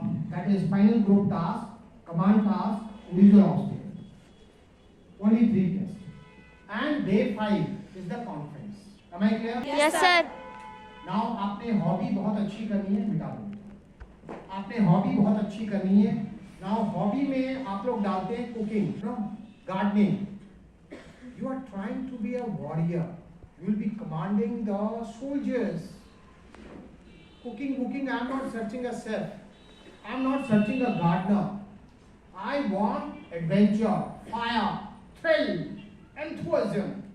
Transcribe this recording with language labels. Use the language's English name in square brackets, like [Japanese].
[English] That is final group task, command task, individual obstacle. Only 3 tests. And day 5 is the conference. Am I clear? Yes, sir. [Hindi] Now, आपने hobby बहुत अच्छी करनी है, मिटा दो. आपने हॉबी बहुत अच्छी करनी है. Now hobby में आप लोग डालते हैं cooking, gardening. [English] You are trying to be a warrior. You will be commanding the soldiers. Cooking. I am not searching a chef. I am not searching a gardener. I want adventure, fire, thrill, enthusiasm.